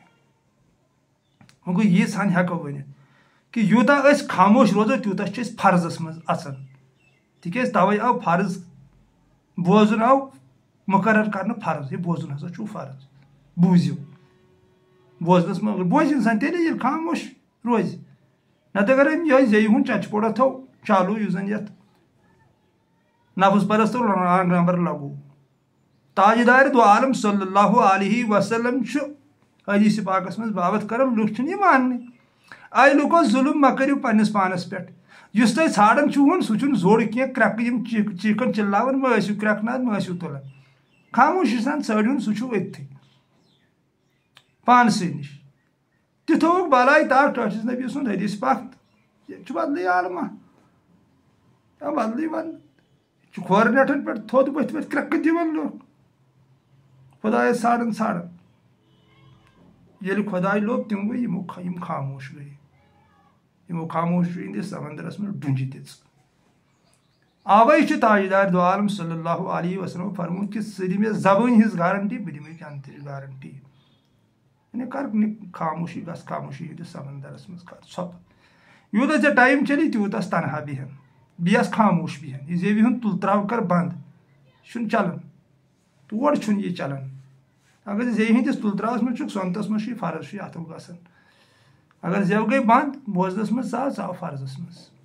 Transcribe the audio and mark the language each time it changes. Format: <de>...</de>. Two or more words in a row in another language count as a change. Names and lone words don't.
<ks>کینٛہہ وۄنۍ گوٚو ییٖژ ہن ہٮ۪کو ؤنِتھ کہِ یوٗتاہ أسۍ خاموش روزو تیوٗتاہ چھِ أسۍ فرضس منٛز اژان تِکیٛازِ تَوَے آو فرض بوزُن آو مُقرر کرنہٕ فرض یہِ بوزُن ہسا چھُو فرض بوٗزِو بوزنس منٛز بوزِ انسان تیٚلے ییٚلہِ خاموش روزِ نتہٕ اگر أمۍ یِہوٚے زیٚیہِ ہُنٛد چچپوڑا تھوٚو چالوٗ یُس زن یتھ نفس پرست</ks> <en>wrong number</en> <ks>لگو تاجدار دو عالم</ks> <ar>صلی اللہ علیہ وسلم</ar> <ks>چھُ حدیث پاکس منٛز بابت کران لُکھ چھِنہٕ یہِ ماننٕے اے لُکو ظُلم مہ کٔرِو پننِس پانس پٮ۪ٹھ یُس تۄہہِ ژھانڈان چھُہون سُہ چھُنہٕ زوٚر کینٛہہ کرٛٮ۪کہٕ یِم چیٖکن چِلاوان مہ ٲسِو کرٛٮ۪کناوان مہ ٲسِو تُلان خاموشی سان ژھٲرِہُن سُہ چھُو أتتھٕے پانسٕے نِش تہِ تھوٚوُکھ بلاے تاکھ ٹٲٹھِس نبی سُنٛد حدیث پاک ییٚتہِ چھُ بدلٕے عالما یا بدلٕے ون چھُ کھورٕ نیٹھن پٮ۪ٹھ تھوٚد ؤتھۍ ؤتھۍ کرٛٮ۪کہٕ دِوان لُکھ خۄدایس ژھانڈان ییٚلہِ خۄداے لوٚب تِم گٔے یِم خاموش گٔے یِمو خاموشی ہٕنٛدِس سمندرس منٛز ڈُنجہِ دِژ آوے چھُ تاجدار دو عالم</ks> <ar>صلی اللہ علیہ وسلم</ar> <ks>فرموت کہِ ژٕ دِ مےٚ زبٲنۍ ہٕنٛز گارنٹی بہٕ دِمے جنتٕچ گارنٹی یعنی کر خاموشی گژھ خاموشی ہٕنٛدِس سمندرس منٛز کر ژھۄپہٕ یوٗتاہ ژےٚ ٹایم چلی تیوٗتاہ تنہا بیٚہن بیٚیہِ آس خاموش بیٚہن یہِ زیوِ ہُنٛد تُل تراو کر بنٛد یہِ چھُنہٕ چلان تور چھُنہٕ یہِ چلان اگر زیٚیہِ ہٕنٛدِس تُل تراوس منٛز چھُکھ سۄنتس منٛز چھُے فرض چھُے اتھو گژھان اگر زٮ۪و گٔے بنٛد بوزنس منٛز ژاو فرضس منٛز</ks>